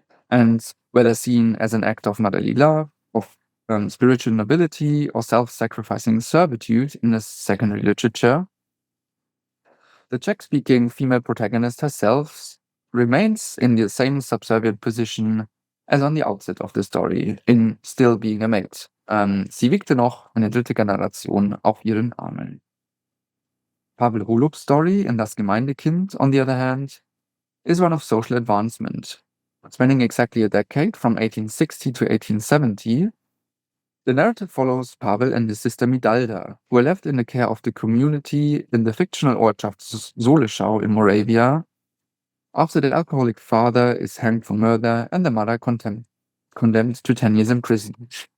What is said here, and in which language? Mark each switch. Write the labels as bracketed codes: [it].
[en] And whether seen as an act of motherly love, of spiritual nobility, or self-sacrificing servitude in the secondary literature, the Czech-speaking female protagonist herself remains in the same subservient position as on the outset of the story, in still being a maid. [de] Sie wiegte noch eine dritte Generation auf ihren Armen. [en] Pavel Holub's story in Das Gemeindekind, on the other hand, is one of social advancement. Spanning exactly a decade from 1860 to 1870, the narrative follows Pavel and his sister Midalda, who are left in the care of the community in the fictional Ortschaft Soleschau in Moravia, after their alcoholic father is hanged for murder and the mother condemned to 10 years in prison.